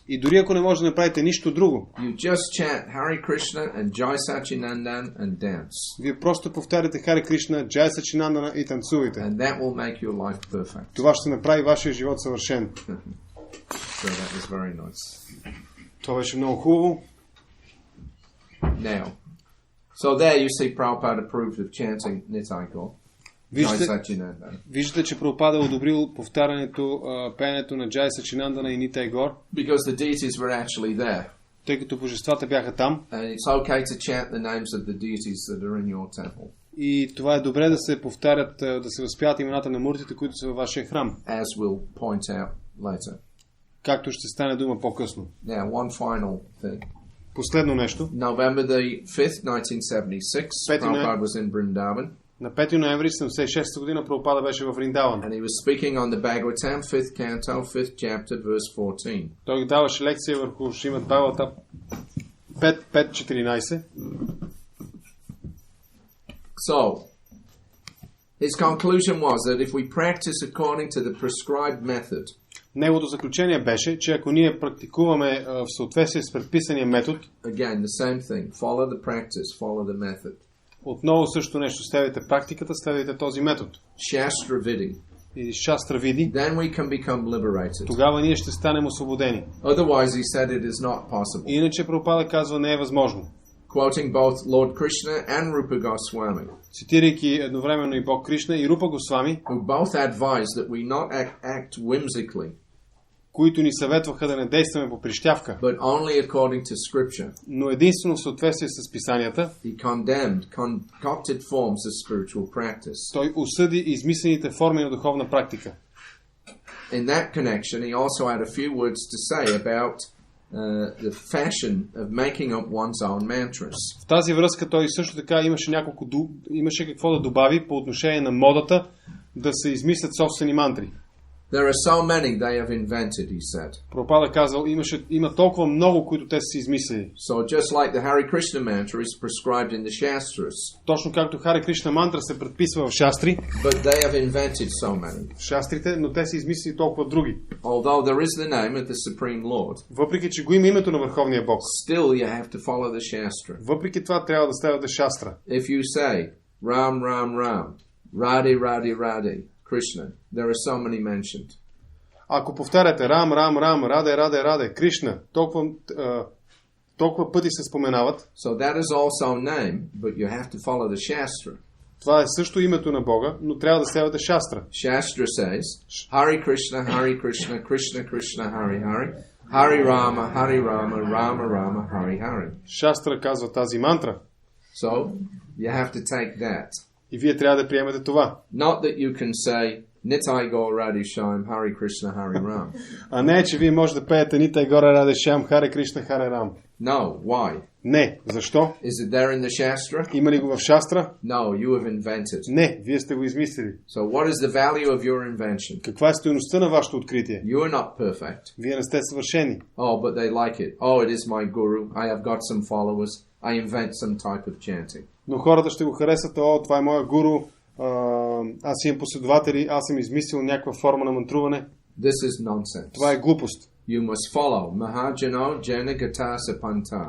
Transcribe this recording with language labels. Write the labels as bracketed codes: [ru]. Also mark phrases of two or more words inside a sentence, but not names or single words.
[bg] И дори ако не може да направите нищо друго, [en] you just chant Hare Krishna and Jai Sachinandan and dance. [bg] вие просто повтаряте Хари Кришна, Джай Сачинандана и танцувайте. [en] And that will make your life perfect. [bg] Това ще направи вашия живот съвършен. [en] So that was very nice. [bg] Това беше много хубаво. [en] Now, so there you see Prabhupada approved of chanting Nitai Gaur. [bg] Виждате, че Прабхупада е одобрил повтарянето, пеенето на Джай Сачинандана и Нитай Гор. [en] Because the deities were actually there. [bg] Тъй като божествата бяха там. [en] And it's okay to chant the names of the deities that are in your temple. [bg] И това е добре да се повтарят, да се възпяват имената на муртите, които са във вашия храм. [en] As we'll point out later. [bg] Както ще стане дума по-късно. [en] Now, one final thing. [bg] Последно нещо. [en] November the 5th, 1976, Prabhupada was in Vrindavan. [bg] На 5 ноември 1976 година Прабхупада беше в Вриндаван. [en] And he was speaking on the Bhagavatam, 5th canto, 5th chapter, verse 14. [bg] Той даваше лекция върху Шримад Бхагаватам 5.14. [en] So, his conclusion was that if we practice according to the prescribed method, [bg] неговото заключение беше, че ако ние практикуваме в съответствие с предписания метод, [en] again, the same thing, follow the practice, follow the method. [bg] Отново също нещо, следвайте практиката, следвайте този метод. [en] Shastra Vidi. [bg] И Шастра Види. [en] Then we can become liberated. [bg] Тогава ние ще станем освободени. [en] Otherwise, he said it is not possible. [bg] Иначе Прабхупада казва, не е възможно. [en] Quoting both Lord Krishna and Rupa Goswami, [bg] цитирайки едновременно и Бог Кришна и Рупа Госвами, [en] who both advised that we not act whimsically, [bg] които ни съветваха да не действаме по прищявка, [en] but only according to scripture. [bg] но единствено в съответствие с писанията. [en] He condemned concocted forms of spiritual practice. [bg] Той осъди измислените форми на духовна практика. [en] In that connection, he also had a few words to say about the fashion of making up one's own mantras. [bg] В тази връзка той също така имаше какво да добави по отношение на модата да се измислят собствени мантри. [en] There are so many they have invented, he said. [bg] Прабхупада казал, има толкова много, които те са си измислили. [en] So just like the Hare Krishna mantra is prescribed in the Shastras. [bg] Точно както Хари Кришна мантра се предписва в Шастри. [en] But they have invented so many. [bg] В Шастрите, но те са измислили толкова други. [en] Although there is the name of the Supreme Lord. [bg] Въпреки че го има името на Върховния Бог. [en] Still you have to follow the Shastra. [bg] Въпреки това трябва да следвате Шастра. [en] If you say Ram Ram Ram, Radhe Radhe Radhe, Krishna, there are so many mentioned. [bg] Ако повтаряте Рам, Рам, Рам, Раде, Раде, Раде, Кришна, толкова пъти се споменават. [en] So that is also name, but you have to follow the Shastra. [bg] Това е също името на Бога, но трябва да следвате Шастра. [en] Shastra says, Hare Krishna, Hare Krishna, Krishna Krishna, Hare Hare, Hare Rama, Hare Rama, Rama Rama, Hare Hare. [bg] Шастра казва тази мантра. [en] So, you have to take that. [bg] И вие трябва да приемете това. [en] Not that you can say, Nitai Gaur Radhe Shyam, Hare Krishna, Hare Ram. [bg] А не, че вие може да пеете Нитай Гора Раде Шям, Харе Кришна, Харе Рам. [en] No, why? [bg] Не, защо? [en] Is it there in the Shastra? [bg] Има ли го в Шастра? [en] No, you have invented. [bg] Не, вие сте го измислили. [en] So what is the value of your invention? [bg] Каква е стойността на вашето откритие? [en] You are not perfect. [bg] Вие не сте съвършени. [en] Oh, but they like it. Oh, it is my guru. I have got some followers. I invent some type of chanting. [bg] Но хората ще го харесат. О, това е моя гуру. Аз имам последователи. Аз съм измислил някаква форма на мантруване. [en] This is nonsense. [bg] Това е глупост. [en] You must follow [sa] Mahajano Janagata Panta.